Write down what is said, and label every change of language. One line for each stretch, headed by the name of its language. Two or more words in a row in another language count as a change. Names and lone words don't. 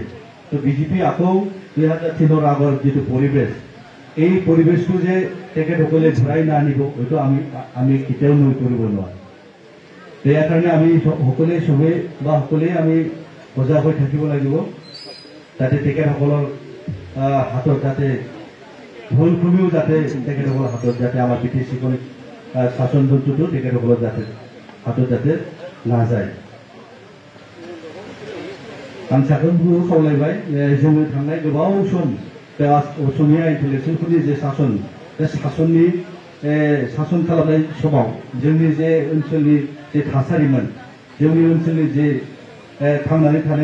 Assamese: তো বিজেপি আকৌ 2003 আগৰ যেটো পৰিৱেশ এই পৰিৱেশটো যে তেখেতসকলে ঘূৰাই নানিব হয়তো আমি কেতিয়াও নৈ কৰিব নোৱাৰো ইয়াৰ কাৰণে আমি সকলোৱে সবে বা সকলোৱে আমি সজাগ হৈ থাকিব লাগিব যাতে তেখেতসকলৰ হাতত যাতে ভুল ভুলিও যাতে তেখেতসকলৰ হাতত যাতে আমাৰ বিটিচিখন শাসনযন্ত্ৰটো তেখেতসকলৰ যাতে হাতত যাতে নাযায়
Bodo: आं साफ्रोमखौबो खावलायबाय जोङो थांनाय गोबाव सम असमिया इन्टेलेक्चुवेलफोरनि जे शासन बे शासननि शासन खालामनाय समाव जोंनि जे ओनसोलनि जे थासारिमोन जोंनि ओनसोलनि जे थांनानै